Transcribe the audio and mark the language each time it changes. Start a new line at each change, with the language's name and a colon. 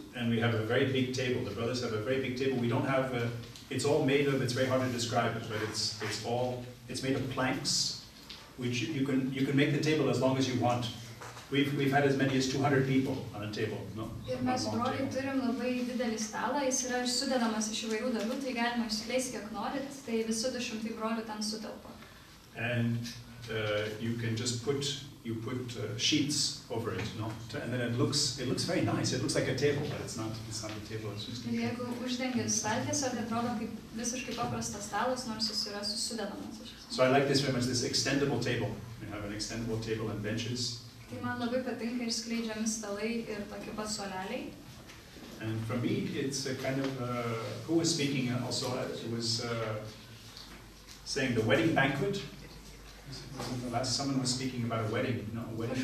English: And we have a very big table. The brothers have a very big table. We don't have it's all made of, it's very hard to describe it, but it's made of planks, which you can make the table as long as you want. We've had as many as 200 people on a table, no?
Lithuanian: Ir mes broliai turim labai didelį stalą, jis yra sudedamas iš įvairių dalių, tai galima išskleisti kiek norit, tai visi 200 brolių ten sutelpa.
English: And you can just put sheets over it, no? And then it looks very nice. It looks like a table, but it's not a table. It's just.
Lithuanian: Ir jeigu uždengi staltiesę, tai atrodo kaip visiškai paprastas stalas, nors jis yra sudedamas.
English: So I like this very much. This extendable table. We have an extendable table and benches.
Lithuanian: Tai man labai patinka išskleidžiami stalai ir tokie pat suoleliai.
English: And for me, it's a kind of, who was speaking also, it was saying the wedding banquet. Wasn't the last, someone was speaking about a wedding, no, a wedding